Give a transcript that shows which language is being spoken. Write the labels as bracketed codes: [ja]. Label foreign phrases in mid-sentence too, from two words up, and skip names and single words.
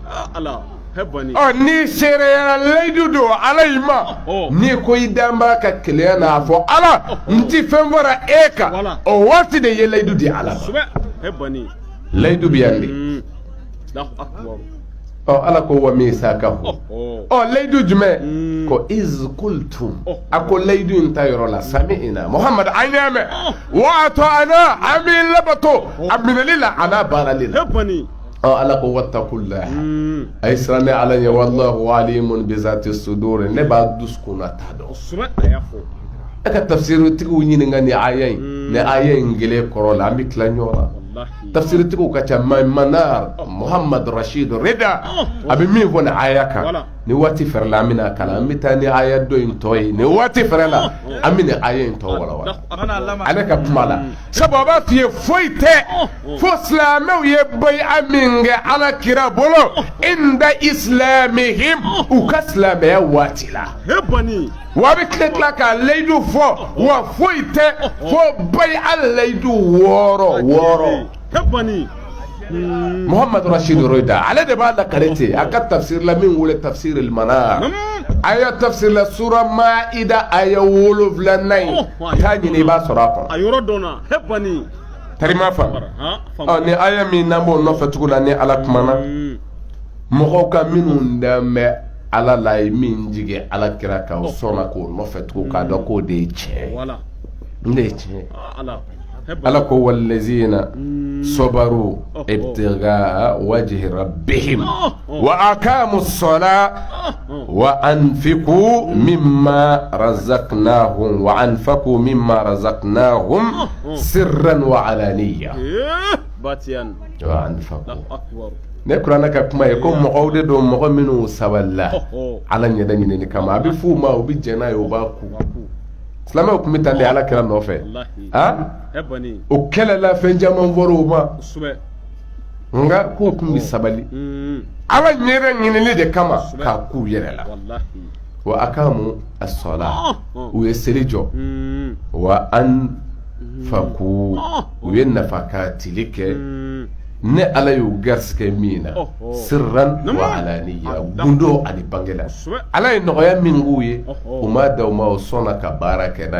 [bm] ni seereyala layidu don ala y'i ma n'i ko i danba ka keleya n'a fɔ ala n ti fɛn fɔra e kan o waati de ye layidu di ala ma layidu bɛ yan de ala ko [ar] وميثاقه [bm] layidu jumɛn ko [ar] إذ قلتم [bm] a ko layidu in ta yɔrɔ la sami'na muhammad an y'a mɛn [ar] وأطعنا [bm] an b'i labato a minɛli la a n'a baarali la ala ko wattaqullah a ye siran ne ala ɲɛ [ar] والله عليم بذات الصدور [bm] ne b'a dusukun ta dɔn e ka tafsiritigiw ɲininka ni aya in gɛlɛn kɔrɔ la an bɛ tila ɲɔgɔn na tafsiritigiw ka ca manar muhammad rashid rida a bɛ min fɔ ni aya kan ni waati fɛrɛla an bɛna kalan an bɛ taa ni aya dɔ in tɔ ye ni waati fɛrɛla an bɛ ni aya in tɔ walawala ale ka kuma la sabu a b'a f'i ye foyi tɛ fo silamɛw ye bai'a min kɛ ala kira bolo [ar] عند إسلامهم [bm] u ka silamɛya waati la wa bɛ tila ka layidu fɔ wa foyi tɛ fo bai'a layidu wɔɔrɔ muhammad rashid roida ale de b'a la karete a ka tafsir la min wele tafsir al-manar aya tafsir la sura maida aya 7 ta ɲini i b'a sɔrɔ a kɔnɔ a yɔrɔ dɔnna hebani tarima fa ni aya min n'an b'o nɔfɛ tugun na ni ala kumana mɔgɔw ka minnu dɛmɛ ala la ye min jigin ala kira kan o sɔnna k'o nɔfɛ tugun k'a dɔn k'o de ye tiɲɛ n de ye tiɲɛ ala ko [ar] والذين صبروا ابتغاء وجه ربهم وأقاموا الصلاة وأنفقوا مما رزقناهم سرا وعلانية وأنفقوا [bm] ne kurana ka kuma ye ko mɔgɔw de don mɔgɔ minnu saballa ala ɲɛda ɲinini kama a bɛ f'u ma u bɛ jɛn n'a ye u b'a ku silamɛw tun bɛ taa de ala kira nɔfɛ o kɛlɛla fɛn caman fɔra o ma nka k'o tun bɛ sabali ala ɲɛda ɲinini de kama k'a k'u yɛrɛ la [ar] وأقاموا الصلاة [bm] u ye seli jɔ [ar] وأنفقوا [bm] u ye nafakatili kɛ ne ala y'u garisɛgɛ min na [ar] سرا وعلانية [bm] gundo ani bangela ala ye nɔgɔya min k'u ye u ma da u ma o sɔnna ka baara kɛ n'a ye